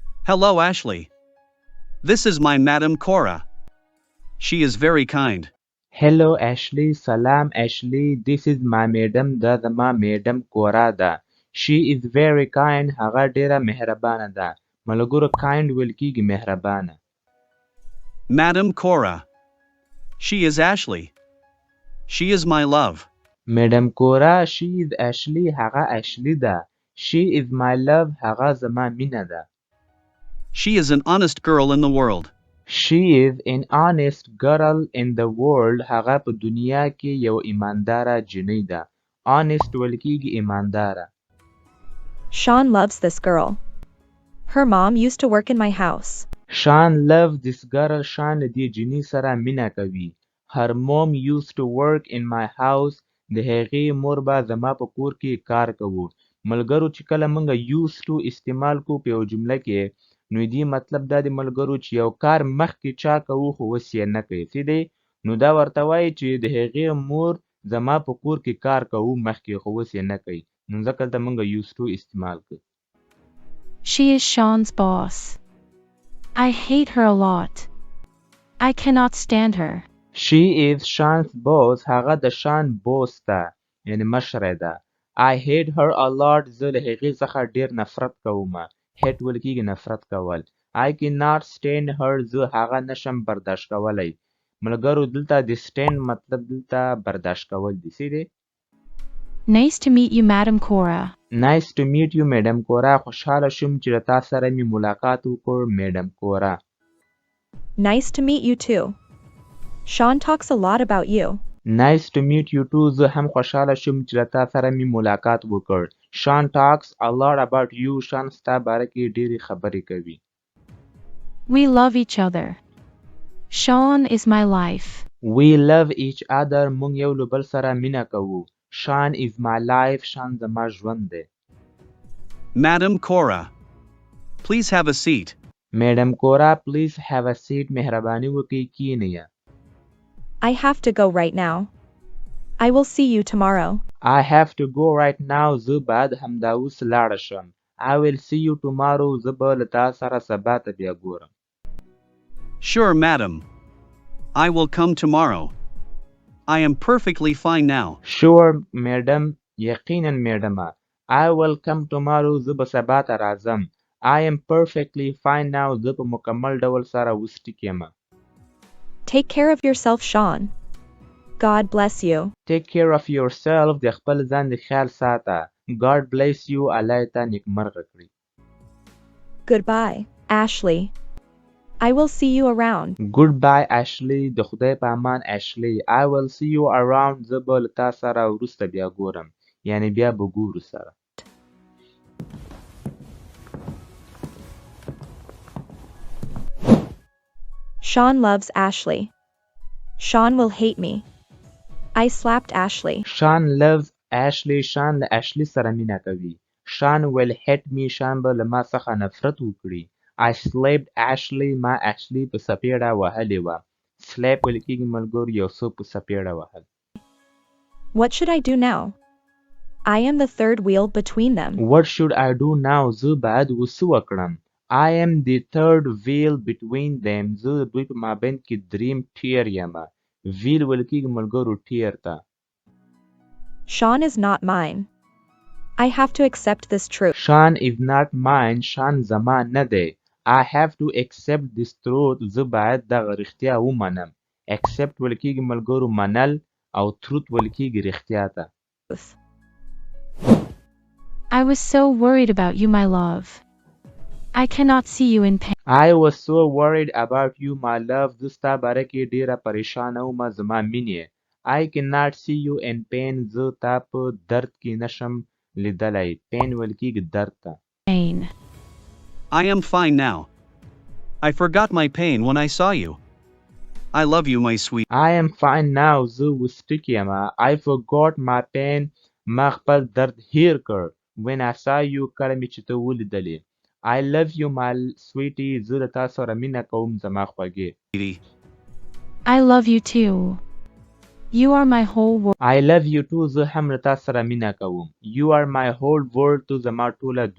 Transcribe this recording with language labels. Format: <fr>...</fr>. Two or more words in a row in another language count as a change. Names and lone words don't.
<en>Hello, Ashley. This is my Madam Cora. She is very kind. Hello Ashley. Salam Ashley. This is my madam.</en> <ps>دا زما madam کورا ده.</ps> <en>She is very kind.</en> <ps>هغه ډیره مهربانه ده. ملګرو kind ویل کیږي مهربانه.</ps> <en>Madam Cora. She is Ashley. She is my love. Madam Cora. She is Ashley.</en> <ps>هغه Ashley ده.</ps> <en>She is my love. هغه زما مینه ده. She is an honest girl in the world. She is an honest girl in the world.</en> <ps>هغه په دنیا کې یو ایمانداره جنۍ ده. Honest ویل کیږي ایمانداره.</ps> <en>Sean loves this girl. Her mom used to work in my house. Sean loves this girl.</en> <ps>Sean دې جنۍ سره مینه کوي.</ps> <en>Her mom used to work in my house.</en> <ps>د هغې مور به زما په کور کې کار کوو. ملګرو چې کله موږ</ps> <en>used to</en> <ps>استعمال کو په یو جمله کې نو دې مطلب دا دی ملګرو چې یو کار مخکې چا کوو خو اوس یې نه کوي څه دی نو دا ورته وایي چې د هغې مور زما په کور کې کار کوو مخکې خو اوس یې نه کوي نو ځکه دلته موږ</ps> <en>used to</en> <ps>استعمال کوو.</ps> <en>She is Sean's boss. I hate her a lot. I cannot stand her. She is Sean's boss.</en> <ps>هغه د شان بوس ده یعنی مشره ده.</ps> <en>I hate her a lot.</en> <ps>زه له هغې څخه ډېر نفرت کوم. hate ویل کېږي نفرت کول.</ps> <en>I cannot stand her.</en> <ps>زه هغه نشم برداشت کولی. ملګرو دلته د stand مطلب دلته برداشت کول دی څه دی؟</ps> <en>Nice to meet you, Madam Cora. Nice to meet you, Madam Cora.</en> <ps>خوشحاله شوم چې له تا سره مې ملاقات وکړ Madam Cora.</ps> <en>Nice to meet you too. Sean talks a lot about you. Nice to meet you too.</en> <ps>زه هم خوشحاله شوم چې له تا سره مې ملاقات وکړ.</ps> <en>Sean talks a lot about you.</en> <ps>Sean ستا باره کې ډېرې خبرې کوي.</ps> <en>We love each other. Sean is my life. We love each other.</en> <ps>موږ یو له بل سره مینه کوو.</ps> <en>Sean is my life. Sean</en> <ps>زما ژوند دی.</ps> <en>Madam Cora. Please have a seat. Madam Cora, please have a seat.</en> <ps>مهرباني وکړئ کښېنئ.</ps> <en>I have to go right now. I will see you tomorrow. I have to go right now.</en> <ps>زه باید همدا اوس لاړه شم.</ps> <en>I will see you tomorrow.</en> <ps>زه به له تا سره سبا ته بیا ګورم.</ps> <en>Sure, madam. I will come tomorrow. I am perfectly fine now. Sure, madam.</en> <ps>یقینا میډمه.</ps> <en>I will come tomorrow.</en> <ps>زه به سبا ته راځم.</ps> <en>I am perfectly fine now.</en> <ps>زه په مکمل ډول سره اوس ټیک یم.</ps> <en>Take care of yourself, Sean. God bless you. Take care of yourself.</en> <ps>د خپل ځان د خیال ساته.</ps> <en>God bless you.</en> <ps>الله یې تا نیکمرغه کړي.</ps> <en>Goodbye, Ashley. I will see you around. Goodbye, Ashley.</en> <ps>د خدای په امان</ps> <en>Ashley. I will see you around.</en> <ps>زه به له تا سره وروسته بیا ګورم. یعنی بیا به ګورو سره.</ps> <en>Sean loves Ashley. Sean will hate me. I slapped Ashley. Sean loves Ashley.</en> <ps>Sean له Ashley سره مینه کوي.</ps> <en>Sean will hate me.</en> <ps>Sean به له ما څخه نفرت وکړي.</ps> <en>I slapped Ashley.</en> <ps>ما Ashley په سپېړه وهلې وه. slap ویل کېږي ملګرو یو څه په سپېړه وهل.</ps> <en>What should I do now? I am the third wheel between them. What should I do now?</en> <ps>زه باید وڅه وکړم.</ps> <en>I am the third wheel between them.</en> <ps>زه دوی په مابین کې دریم ټیر یم. wheel ویل کېږي ملګرو ټیر ته.</ps> <en>Sean is not mine. I have to accept this truth. Sean is not mine. Sean</en> <ps>زما نه دی.</ps> <en>I have to accept this truth.</en> <ps>زه باید دغه رښتیا ومنم. accept ویل کېږي ملګرو منل او truth ویل کېږي رښتیا ته.</ps> <en>I was so worried about you, my love. I cannot see you in pain. I was so worried about you, my love.</en> <ps>زه ستا باره کې ډېره پریشانه وم زما مینې.</ps> <en>I cannot see you in pain.</en> <ps>زه تا په درد کې نشم لیدلی. pain ویل کېږي درد ته.</ps> <en>Pain. I am fine now. I forgot my pain when I saw you. I love you, my sweet. I am fine now.</en> <ps>زه اوس ټیک یم.</ps> <en>I forgot my pain.</en> <ps>ما خپل درد هیر کړ.</ps> <en>when I saw you</en> <ps>کله مې چې ته ولیدلې.</ps> <en>I love you, my sweetie.</en> <ps>زه له تا سره مینه کوم زما خوږې.</ps> <en>I love you too. You are my whole world. I love you too.</en> <ps>زه هم له تا سره مینه کوم.</ps> <en>You are my whole world.</en>